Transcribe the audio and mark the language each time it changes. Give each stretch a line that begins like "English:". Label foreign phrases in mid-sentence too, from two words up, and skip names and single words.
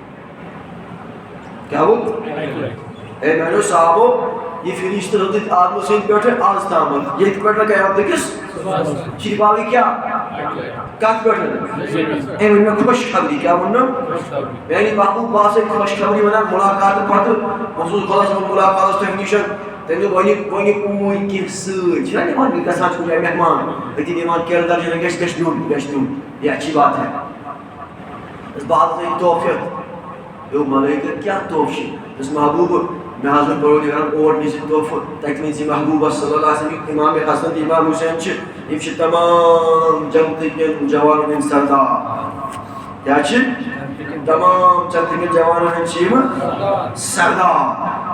Kashmiri: کیٛاہ ووٚت اے میانیو صحابو یہ فرشتہ حضرت آدم سٕنٛدِ پٮ۪ٹھ آز تامتھ ییٚتہِ پٮ۪ٹھ قیامتٕکِس چھِ یہِ باوٕے کیٛاہ کتھ پٮ۪ٹھ أمۍ ؤنۍ مےٚ خۄشخبری کیٛاہ ووٚنُم میانہِ محبوب بہٕ آسے خۄشخبری ونان مُلاقاتہٕ پتہٕ بہٕ اوسُس خۄدا صٲبُن مُلاقاتس تۄہہِ نِش تٔمۍ دوٚپ وۄنہِ اوٗرۍ کینٛہہ سۭتۍ چھِنہ نِوان گژھان چھِ کُنہِ جایہِ مہمان أتی نِوان کیٚنٛہہ درجن گژھِ نیُن
Urdu: یہ اچھی بات ہے اس بات سے
Kashmiri: توفیت یو ملائکہ کیا توف چھِ اس محبوب مےٚ حظ ووٚن پروردگارن اور نِژ یہِ توفہٕ تتہِ نِژ یہِ محبوبس
Arabic: صلی اللہ علیہ وسلم
Kashmiri: امام حسن تہٕ امام حُسین چھِ یِم چھِ تمام جنتٕکٮ۪ن جوانن ہٕنٛدۍ سردار کیٛاہ چھِ تمام جنتٕکٮ۪ن جوانن ہٕنٛدۍ چھِ یِم سردار